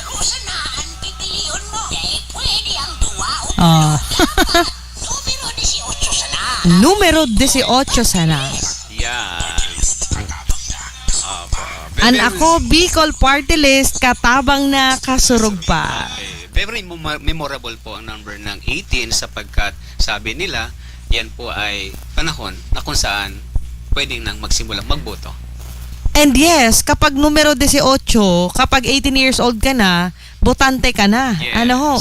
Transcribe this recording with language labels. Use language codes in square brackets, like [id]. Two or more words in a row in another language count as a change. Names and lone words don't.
[tl] Oo. Ah. Numero 18 sana. Yan. [bik] An ako Bicol Party List katabang na kasurog pa. [en] Very memorable [tl] po ang number ng 18 sapagkat sabi nila yan po ay panahon na kung saan pwedeng nang magsimulang magboto. [en] And yes, [tl] kapag numero 18, kapag 18 [en] years old [tl] ka na, botante ka na. Yes. Ano ho?